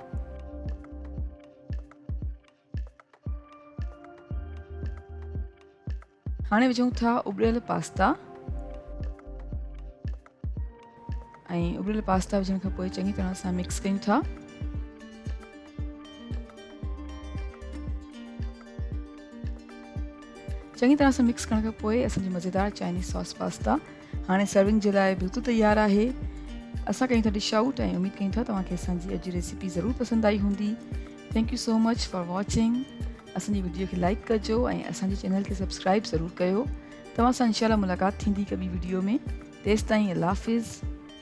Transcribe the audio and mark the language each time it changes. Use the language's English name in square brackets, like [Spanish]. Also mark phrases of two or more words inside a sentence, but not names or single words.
[Sindhi] हाणे विझूं था उबलियल पास्ता ऐं उबलियल पास्ता विझण खां पोइ चङी तरह सां मिक्स कयूं था। चङी तरह सां मिक्स करण खां पोइ असांजी मज़ेदार चाइनीज़ सॉस पास्ता हाणे सर्विंग जे लाइ बिल्कुलु तयारु आहे। असां कयूं था [English] dish out [Sindhi] ऐं उमेदु कयूं था तव्हांखे असांजी अॼु जी रेसिपी ज़रूरु पसंदि आई हूंदी। [English] Thank you so much for watching. [Sindhi] असांजी वीडियो खे लाइक कजो ऐं असांजे चैनल खे सब्सक्राइब ज़रूरु कयो। तव्हां सां इंशाल्लाह मुलाक़ात थींदी हिकु ॿी वीडियो में। तेसिताईं अल्लाह हाफ़िज़।